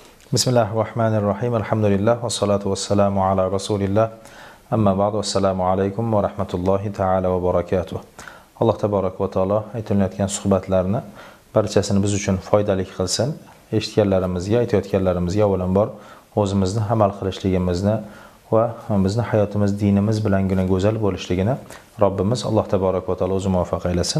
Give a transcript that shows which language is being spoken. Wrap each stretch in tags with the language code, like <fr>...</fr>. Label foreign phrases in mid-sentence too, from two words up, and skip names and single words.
<ar>Bismillahirrahmanirrahim. Alhamdulillah. والصلاة والسلام على رسول الله. أما بعد. السلام عليكم ورحمة الله تعالى وبركاته. الله تبارك وتعالى</ar> <uz>aytilayotgan suhbatlarni barchasini biz uchun foydali qilsin. Eshitganlarimizga, aytayotganlarimizga avvalambor o'zimizni amal qilishligimizni va bizning hayotimiz dinimiz bilangina go'zal bo'lishligini Robbimiz</uz> <ar>الله تبارك وتعالى</ar> <uz>o'zi muvaffaq aylasin.</uz>